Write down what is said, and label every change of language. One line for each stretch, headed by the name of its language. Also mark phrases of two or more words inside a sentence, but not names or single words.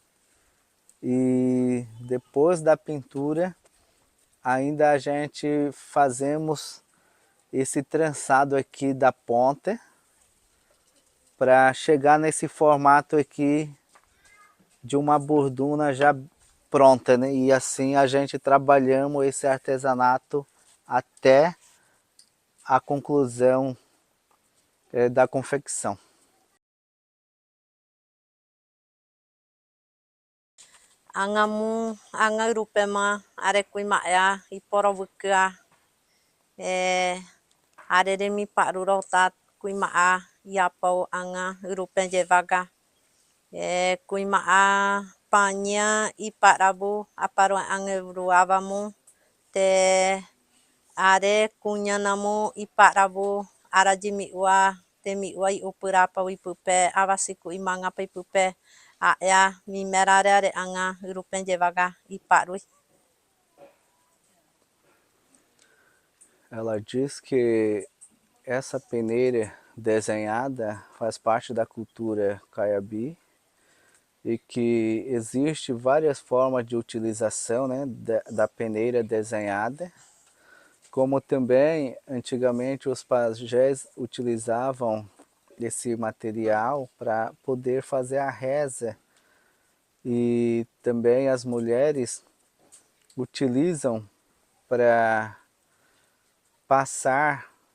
Portuguese: E depois da pintura, ainda a gente fazemos esse trançado aqui da ponta, para chegar nesse formato aqui de uma borduna já pronta, né? E assim a gente trabalhamos esse artesanato até a conclusão da confecção.
Kayabí: Angamu anga rupema are kuimaya iporovuka areremi parurotat kuimaa yapau anga rupen jevaga kuimaa panya iparabu aparo anga ruavamu te are kunyanamu iparabu arajimiua temiua iupurapa wipupe avasiku imanga pipupe aya mimerare anga rupen jevaga iparui.
Portuguese: Ela diz que essa peneira desenhada faz parte da cultura Caiabi e que existe várias formas de utilização, né, da peneira desenhada, como também antigamente os pajés utilizavam esse material para poder fazer a reza, e também as mulheres utilizam para passar